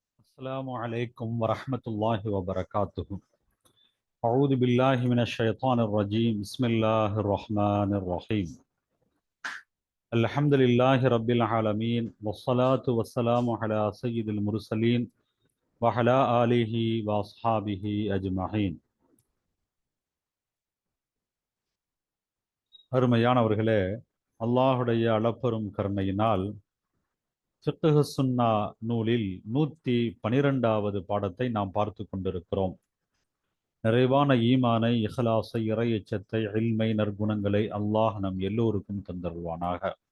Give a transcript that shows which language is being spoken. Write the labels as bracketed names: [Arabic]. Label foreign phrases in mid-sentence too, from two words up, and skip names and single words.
[Arabic] السلام عليكم ورحمة الله وبركاته. أعوذ بالله من الشيطان الرجيم. بسم الله الرحمن الرحيم. الحمد لله رب العالمين والصلاة والسلام على سيد المرسلين وعلى آله وأصحابه أجمعين. [Tamil] அருமையானவர்களே, அல்லாஹுடைய அளப்பெரும் கருணையினால் ஃபிக்ஹ் சுன்னா நூலில் 112வது பாடத்தை நாம் பார்த்து கொண்டிருக்கிறோம். நிறைவான ஈமானை, இஹ்லாஸை, இறை எச்சத்தை, இல்மை, நற்குணங்களை அல்லாஹ் நம் எல்லோருக்கும் தந்தருவானாக.